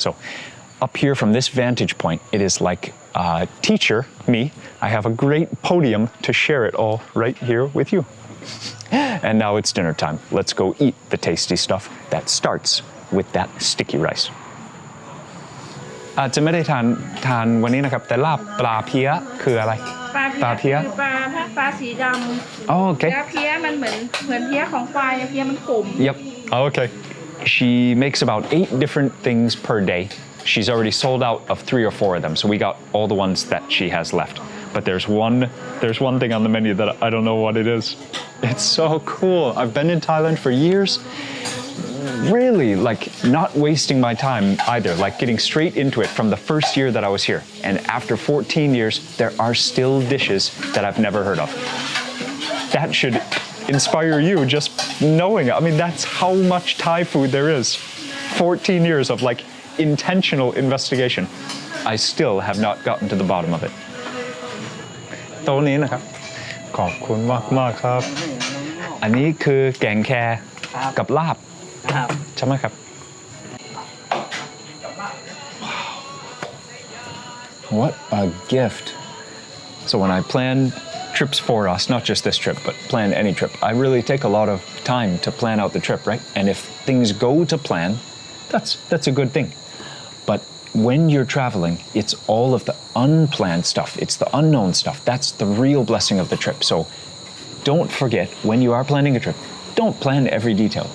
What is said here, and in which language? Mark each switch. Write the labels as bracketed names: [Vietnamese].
[English] So up here from this vantage point, it is like a teacher, me. I have a great podium to share it all right here with you. And now it's dinner time. Let's go eat the tasty stuff that starts with that sticky rice. [Thai] อาจจะไม่ได้ทานวันนี้นะครับแต่ลาบปลาเพี้ยคืออะไร ปลาเพี้ยคือปลาสีดำ [English] Oh, okay. [Thai] แล้วเพี้ยมันเหมือนเพี้ยของควายเพี้ยมันขม [English] Yep. Oh, okay. She makes about 8 different things per day. She's already sold out of 3 or 4 of them, so we got all the ones that she has left. But there's one thing on the menu that I don't know what it is. It's so cool. I've been in Thailand for years. Really, like not wasting my time either, like getting straight into it from the first year that I was here. And after 14 years, there are still dishes that I've never heard of. That should inspire you just knowing. I mean, that's how much Thai food there is. 14 years of like intentional investigation. I still have not gotten to the bottom of it. [Thai] โต๊ะนี้นะครับขอบคุณมากครับอันนี้คือแกงแคกับลาบใช่ไหมครับ [English] What a gift. So when I plan trips for us, not just this trip, but plan any trip, I really take a lot of time to plan out the trip, right? And if things go to plan, that's a good thing. But when you're traveling, it's all of the unplanned stuff. It's the unknown stuff. That's the real blessing of the trip. So don't forget, when you are planning a trip, don't plan every detail.